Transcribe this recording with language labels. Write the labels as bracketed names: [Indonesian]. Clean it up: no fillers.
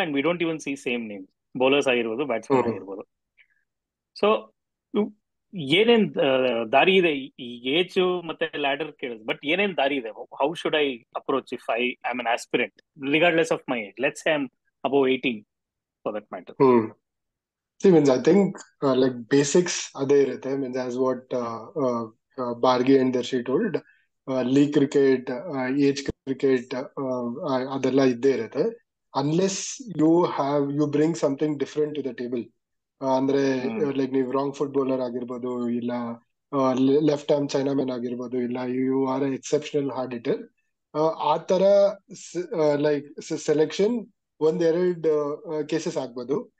[English] and we don't even see same names, [Kannada] bowlers ಆಗಿರ್ಬೋದು, batsman ಆಗಿರ್ಬೋದು. So ಏನೇನ್ ದಾರಿ ಇದೆ ಈ ಏಜ್ ಮತ್ತೆ ಲ್ಯಾಡರ್ ಕೇಳಿದ್, ಬಟ್ ಏನೇನ್ ದಾರಿ ಇದೆ? [English] How should I approach if I am an aspirant regardless of my age? Let's say I am above 18 for that matter. See, means I think like basics [Kannada] ಅದೇ ಇರುತ್ತೆ. [English] Means as what Bargi and Darshi told, league cricket, age cricket, [Kannada] ಅದೆಲ್ಲ ಇದ್ದೇ ಇರುತ್ತೆ. [English] Unless you bring something different to the table. [Kannada] ಅಂದ್ರೆ like ನೀವು wrong foot bowler ಆಗಿರ್ಬೋದು, ಇಲ್ಲ left arm chinaman ಆಗಿರ್ಬೋದು, ಇಲ್ಲ [English] You are exceptional hard hitter. [Kannada] ಆ ತರ ಲೈಕ್ ಸೆಲೆಕ್ಷನ್ ಒಂದೆರಡು ಕೇಸಸ್ ಆಗ್ಬೋದು.